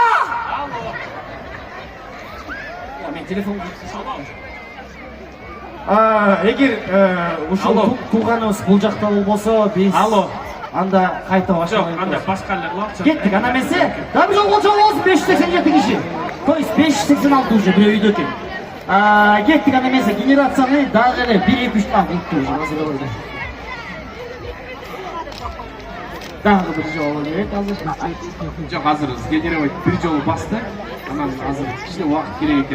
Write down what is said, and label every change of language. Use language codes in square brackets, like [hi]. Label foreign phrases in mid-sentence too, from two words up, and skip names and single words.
[ky] Алло. Мен телефон эгер ушул тууганыбыз бул жакта болбосо, биз анда кайта баштайбыз. Жок, анда башкалар бар. Кеттик, анда эмесе, дагы жолго чыгабыз 587 киши. [ru] То есть [ky] 586 уже бирөө үйдө экен. Кеттик, анда эмесе, генерацияны дагы эле 1-2-3 уже азыр койду. Дагы бир жолу керек азыр. Жок, азыр генерировать бир жолу басты. Анан азыр кичине убакыт керек экен.